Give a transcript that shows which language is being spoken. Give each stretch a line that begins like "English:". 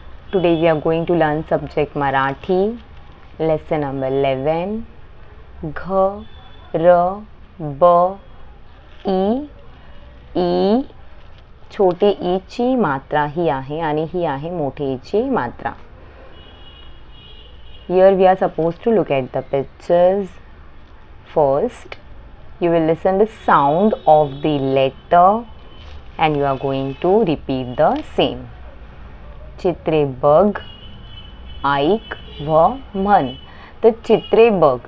English: Today we are going to learn subject Marathi, lesson number 11. Gh, R, B, ई.
Marathi: E छोटे E ची मात्रा ही आहे आणि ही आहे मोठे ई ची मात्रा.
English: Here we are supposed to look at the pictures. First, you will listen the sound of the letter and you are going to repeat the same.
Marathi: चित्रे बघ, ऐक व म्हण. तर चित्रे बघ.